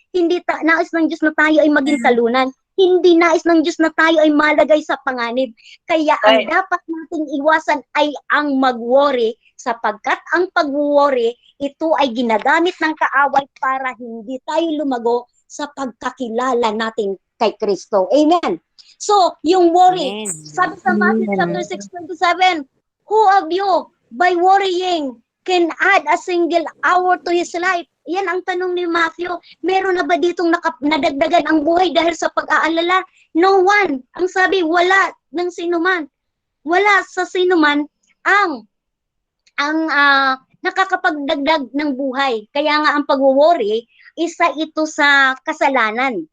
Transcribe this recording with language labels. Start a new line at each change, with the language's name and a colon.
Filipino: Hindi nais ng Diyos na tayo ay maging talunan. Hindi nais ng Diyos na tayo ay malagay sa panganib. Kaya ang dapat nating iwasan ay ang mag-worry, sapagkat ang pag-worry, ito ay ginagamit ng kaaway para hindi tayo lumago sa pagkakilala natin kay Kristo. Amen.
English: So,
Filipino: yung worry, sabi sa
English: Matthew chapter 6:27, who of you, by worrying, can add a single hour to his life?
Filipino: Yan ang tanong ni Matthew. Meron na ba ditong nadagdagan ang buhay dahil sa pag-aalala?
English: No one.
Filipino: Ang sabi, wala ng sinuman. Wala sa sinuman ang ang nakakapagdagdag ng buhay. Kaya nga ang pag-worry, isa ito sa kasalanan.